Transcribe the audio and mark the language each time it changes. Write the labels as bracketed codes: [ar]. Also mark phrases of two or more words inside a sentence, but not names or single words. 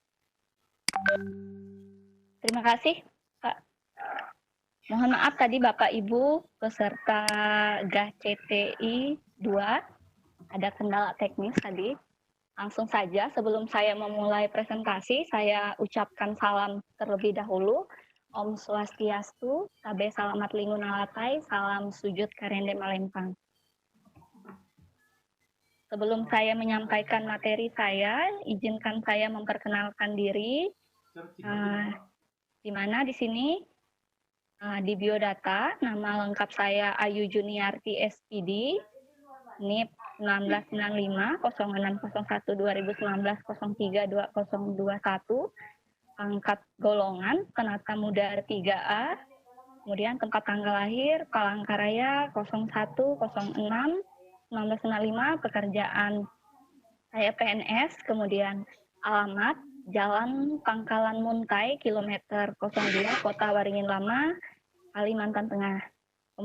[id] Terima kasih, Pak. Mohon maaf tadi Bapak Ibu peserta GACTI 2 ada kendala teknis tadi. Langsung saja sebelum saya memulai presentasi, saya ucapkan salam terlebih dahulu. [sa] Om Swastiastu, [nij] Tabe Salamat Linguna Latai, salam sujud karende malempang. [id] Sebelum saya menyampaikan materi saya, izinkan saya memperkenalkan diri. Di mana di sini di biodata nama lengkap saya Ayu Juniarti SPD, NIP 1995 0601 2019 03 2021, pangkat golongan Penata Muda 3A, kemudian tempat tanggal lahir Palangkaraya 0106 1995, pekerjaan saya PNS, kemudian alamat Jalan Pangkalan Muntai, kilometer 02, Kota Waringin Lama, Kalimantan Tengah.